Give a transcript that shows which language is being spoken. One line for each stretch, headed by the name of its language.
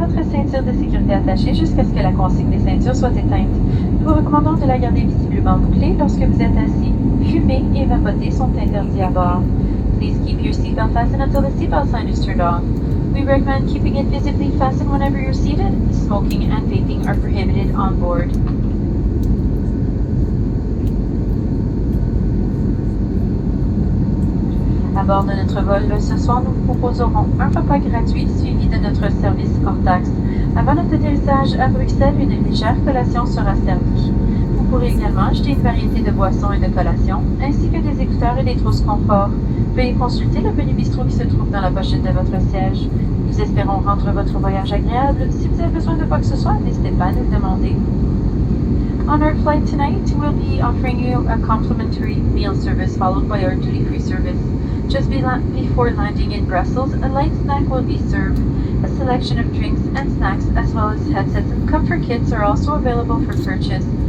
French: ceinture de sécurité attachée jusqu'à ce que la consigne des ceintures soit éteinte. Nous vous recommandons de la garder visiblement bouclée lorsque vous êtes assis. Fumer et vapoter sont interdits à bord.
English: Please keep your seatbelt fastened until the seatbelt sign is turned off. We recommend keeping it visibly fastened whenever you're seated. Smoking and vaping are prohibited on board.
French: À bord de notre vol, ce soir, nous vous proposerons un repas gratuit suivi de notre service hors taxe. Avant notre atterrissage à Bruxelles, une légère collation sera servie. Vous pourrez également acheter une variété de boissons et de collations, ainsi que des écouteurs et des trousses confort. Veuillez consulter le menu bistrot qui se trouve dans la pochette de votre siège. Nous espérons rendre votre voyage agréable. Si vous avez besoin de quoi que ce soit, n'hésitez pas à nous le demander.
English: On our flight tonight, we'll be offering you a complimentary meal service followed by our duty-free service. Just before landing in Brussels, a light snack will be served. A selection of drinks and snacks, as well as headsets and comfort kits, are also available for purchase.